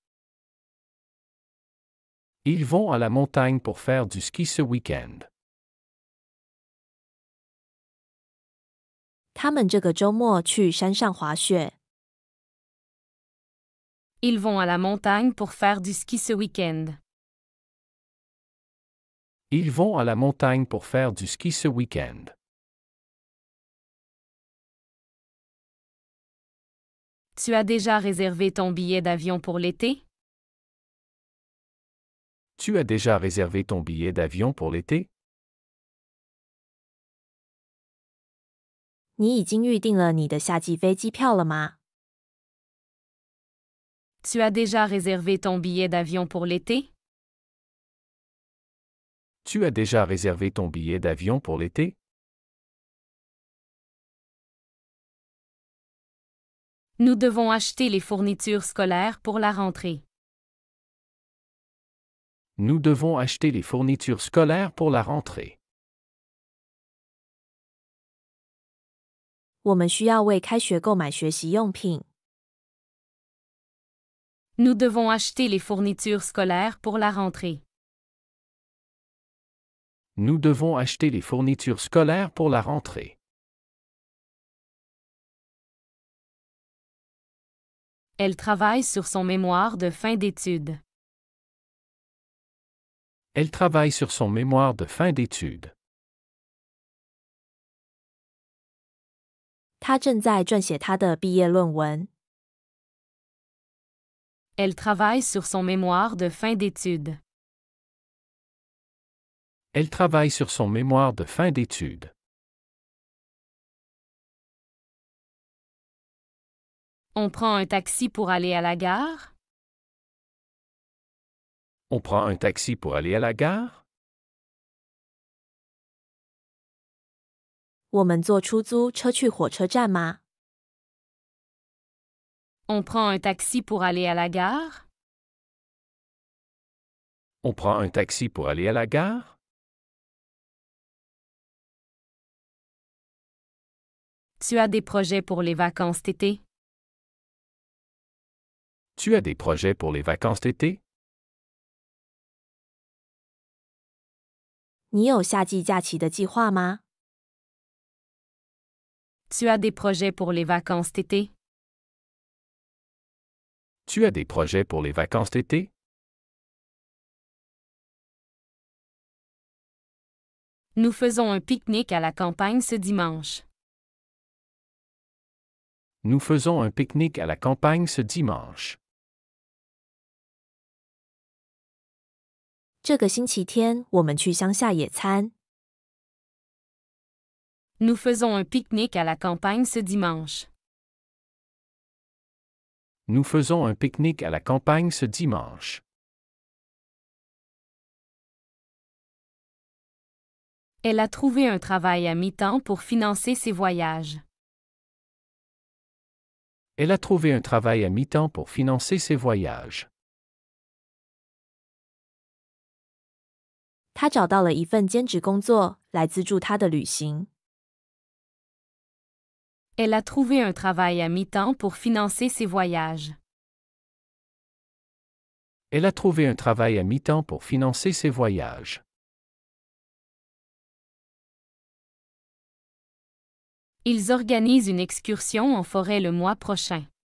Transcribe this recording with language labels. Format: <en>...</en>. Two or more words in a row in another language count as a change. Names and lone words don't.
<fr>Ils vont à la montagne pour faire du ski ce week-end.</fr> <zh>他们这个周末去山上滑雪。</zh> <fr>Ils vont à la montagne pour faire du ski ce week-end. Ils vont à la montagne pour faire du ski ce week-end. Tu as déjà réservé ton billet d'avion pour l'été? Tu as déjà réservé ton billet d'avion pour l'été?</fr> <zh>你已经预订了你的夏季飞机票了吗？</zh> <fr>Tu as déjà réservé ton billet d'avion pour l'été? Tu as déjà réservé ton billet d'avion pour l'été? Nous devons acheter les fournitures scolaires pour la rentrée. Nous devons acheter les fournitures scolaires pour la rentrée.</fr> <zh>我们需要为开学购买学习用品。</zh> <fr>Nous devons acheter les fournitures scolaires pour la rentrée. Nous devons acheter les fournitures scolaires pour la rentrée. Elle travaille sur son mémoire de fin d'études. Elle travaille sur son mémoire de fin d'études.</fr> <zh>他正在撰写他的毕业论文。</zh> <fr>Elle travaille sur son mémoire de fin d'études. Elle travaille sur son mémoire de fin d'études. On prend un taxi pour aller à la gare? On prend un taxi pour aller à la gare?</fr> <zh>我们坐出租车去火车站吗？</zh> <fr>On prend un taxi pour aller à la gare? On prend un taxi pour aller à la gare? Tu as des projets pour les vacances d'été? Tu as des projets pour les vacances d'été?</fr> <zh>你有夏季假期的计划吗？</zh> <fr>Tu as des projets pour les vacances d'été? Tu as des projets pour les vacances d'été? Nous faisons un pique-nique à la campagne ce dimanche. Nous faisons un pique-nique à la campagne ce dimanche.</fr> <zh>这个星期天我们去乡下野餐。</zh> <fr>Nous faisons un pique-nique à la campagne ce dimanche. Nous faisons un pique-nique à la campagne ce dimanche. Elle a trouvé un travail à mi-temps pour financer ses voyages. Elle a trouvé un travail à mi-temps pour financer ses voyages.</fr> <zh>他找到了一份兼职工作来资助他的旅行。</zh> <fr>Elle a trouvé un travail à mi-temps pour financer ses voyages. Elle a trouvé un travail à mi-temps pour financer ses voyages. Ils organisent une excursion en forêt le mois prochain.</fr>